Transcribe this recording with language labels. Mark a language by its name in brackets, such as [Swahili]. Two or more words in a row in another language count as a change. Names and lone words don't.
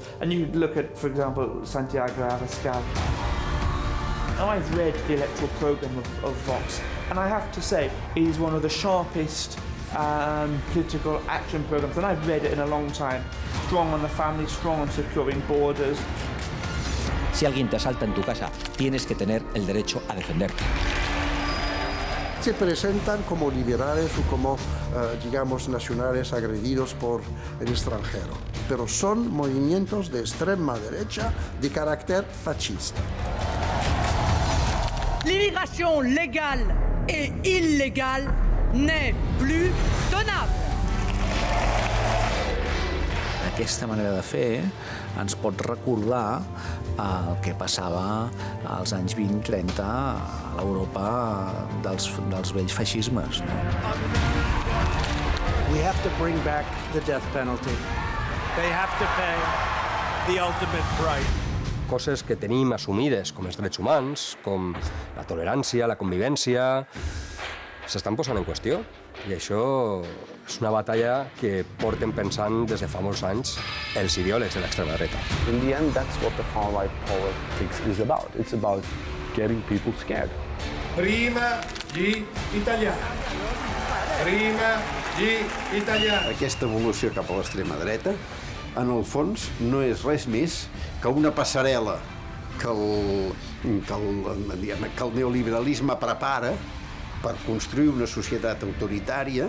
[English] And you look at, for example, Santiago Abascal. Now, I've read the electoral programme of Vox, and I have to say, it is one of the sharpest political action programmes, and I've read it in a long time. Strong on the family, strong on securing borders. [Spanish] Si alguien te asalta en tu casa, tienes que tener el derecho a defenderte. Se presentan como liberales o como, digamos, nacionales agredidos por el extranjero, pero son movimientos de extrema derecha de carácter fascista. [French] L'immigration légale et illégale n'est plus tenable. [Catalan] Aquesta manera de fer ens pot recordar el que passava als anys 20-30 a l'Europa dels vells feixismes. No? [English] We have to bring back the death penalty. They have to pay the ultimate price. [Catalan] Coses que tenim assumides com els drets humans, com la tolerància, la convivència, s'estan posant en qüestió. I això és una batalla que porten pensant des de fa molts anys els ideòlegs de l'extrema dreta. [English] In the end, that's what the far-right politics is about. It's about getting people scared. [Italian] Prima gli italiani. Prima gli italiani. [Catalan] Aquesta evolució cap a l'extrema dreta, en el fons, no és res més que una passarel·la que el neoliberalisme prepara per construire una societat autoritària.